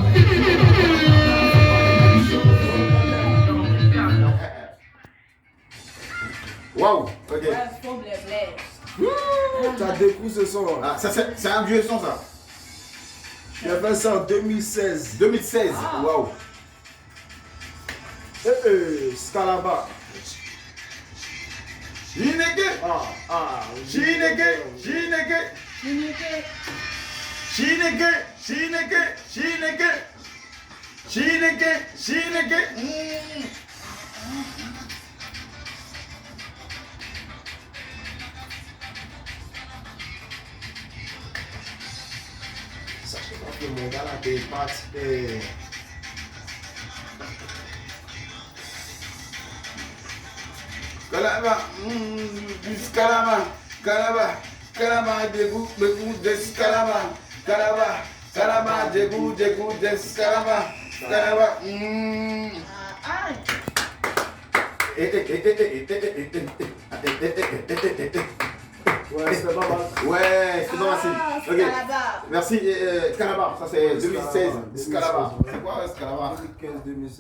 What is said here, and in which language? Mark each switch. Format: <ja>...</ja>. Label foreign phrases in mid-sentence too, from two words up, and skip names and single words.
<fr>Waouh, ok. Ouais, faux blabla. T'as découvert ce son. Ah, ça c'est un vieux son ça. J'ai fait ça en 2016. 2016, Ah. waouh. Scalaba.</fr> <ig>Chineke, Chineke, Chineke,</ig> <fr>Unique.</fr> <ig>Chineke, Chineke, Chineke, Chineke, Chineke.</ig> <fr>Sachez pas que mon gars là, t'es parti. Kalama, Kalama, Kalama, Kalama, Degu, des Kalama, Kalama, Kalama, Degu, des Kalama, Kalama. Ouais, c'était pas mal. Ouais, c'est pas facile. Ok. Scalaba. Merci, Calabar, ça c'est 2016. Scalaba. 2016. C'est quoi Scalaba? 2015-2016.</fr>